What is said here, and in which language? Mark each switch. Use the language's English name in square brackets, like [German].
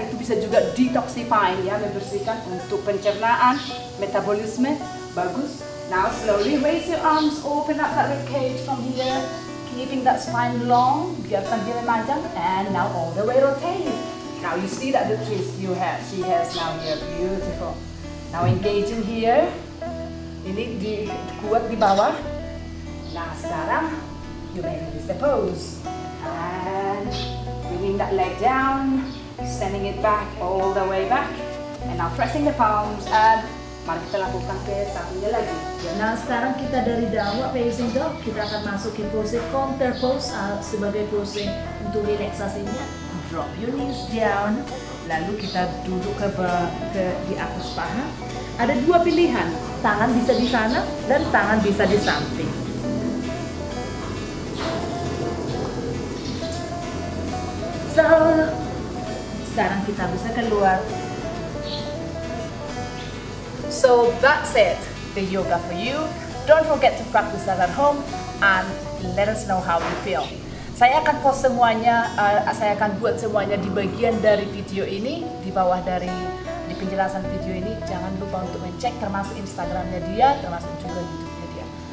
[Indonesian] Itu bisa juga detoxifying ya, membersihkan untuk pencernaan, metabolisme. Bagus. [English] Now slowly raise your arms, open up that rib cage from here, keeping that spine long. [Indonesian] Biarkan dia memanjang. [English] And now all the way rotate. Now you see that the twist she has now here. Beautiful. Now engaging here, [Indonesian] ini kuat di bawah. Nah sekarang, [English] you may release the pose. And bringing that leg down, sending it back, all the way back. And now pressing the palms, [Indonesian] and mari kita lakukan ke satunya lagi. Nah sekarang kita dari downward facing dog, kita akan masuk ke pose counter pose sebagai pose untuk relaksasinya. [English] Drop your knees down. [Indonesian] Lalu kita duduk di atas paha. Ada 2 pilihan, tangan bisa di sana dan tangan bisa di samping. So, sekarang kita bisa keluar. [English] So that's it, the yoga for you. Don't forget to practice that at home and let us know how you feel. [Indonesian] Saya akan post semuanya, saya akan buat semuanya di bagian dari video ini, di bawah di penjelasan video ini. Jangan lupa untuk mencek termasuk Instagramnya dia, termasuk juga YouTube-nya dia.